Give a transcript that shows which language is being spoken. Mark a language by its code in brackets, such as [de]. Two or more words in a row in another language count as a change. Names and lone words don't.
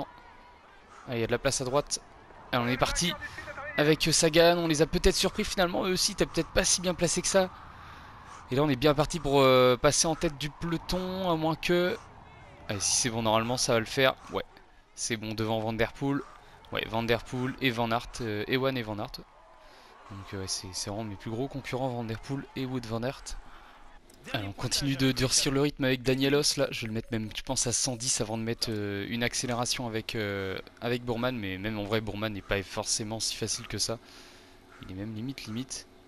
[fr] Allez, il y a de la place à droite. Allez, on est parti avec Sagan, on les a peut-être surpris finalement, eux aussi, t'es peut-être pas si bien placé que ça. Et là on est bien parti pour passer en tête du peloton, à moins que... Allez, si c'est bon, normalement ça va le faire. Ouais, c'est bon, devant Van Der Poel. Ouais, Van Der Poel et Van Aert, Ewan et Van Aert. Donc c'est vraiment mes plus gros concurrents, Van Der Poel et Wout Van Aert. Alors, on continue de durcir le rythme avec Danielos là, je vais le mettre même je pense à 110 avant de mettre une accélération avec Bourman, mais même en vrai Bourman n'est pas forcément si facile que ça. Il est même limite.